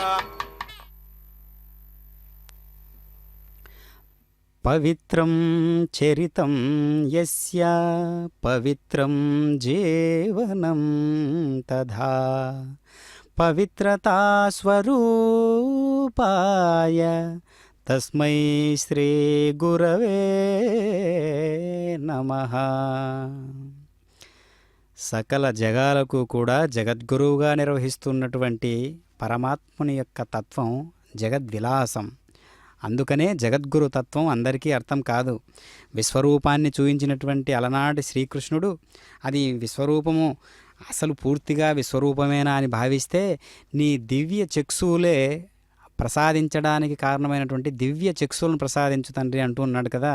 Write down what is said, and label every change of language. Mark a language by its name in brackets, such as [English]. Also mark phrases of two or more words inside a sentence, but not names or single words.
[Sanskrit] पवित्रं चरितं यस्य पवित्रं जीवनं तथा पवित्रता स्वरूपाय तस्मै श्री गुरवे नमः। [Telugu] సకల జగాలకు కూడా జగద్గురువుగా నిర్వహిస్తున్నటువంటి పరమాత్ముని యొక్క తత్వం జగద్విలాసం. అందుకనే జగద్గురు తత్వం అందరికీ అర్థం కాదు. విశ్వరూపాన్ని చూయించినటువంటి అలనాటి శ్రీకృష్ణుడు అది విశ్వరూపము అసలు పూర్తిగా విశ్వరూపమేనా అని భావిస్తే నీ దివ్య చక్షువులే ప్రసాదించడానికి కారణమైనటువంటి దివ్య చక్షులను ప్రసాదించు తండ్రి అంటూ ఉన్నాడు కదా.